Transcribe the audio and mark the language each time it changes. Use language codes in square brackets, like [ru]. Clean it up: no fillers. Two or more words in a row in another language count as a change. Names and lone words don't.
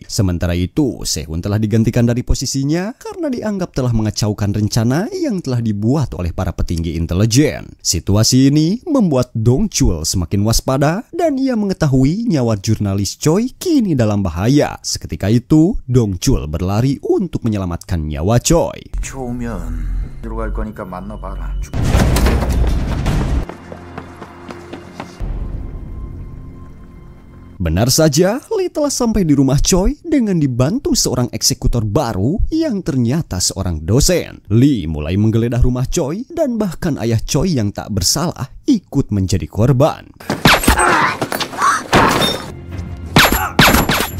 [id] Sementara itu, Sehun telah digantikan dari posisinya karena dianggap telah mengacaukan rencana yang telah dibuat oleh para petinggi intelijen. Situasi ini membuat Dong Chul semakin waspada dan ia mengetahui nyawa jurnalis Choi kini dalam bahaya. Seketika itu, Dong Chul berlari untuk menyelamatkan nyawa Choi. [ko] 좋으면 들어갈 거니까 만나봐라. [id] Benar saja, Lee telah sampai di rumah Choi dengan dibantu seorang eksekutor baru yang ternyata seorang dosen. Lee mulai menggeledah rumah Choi dan bahkan ayah Choi yang tak bersalah ikut menjadi korban.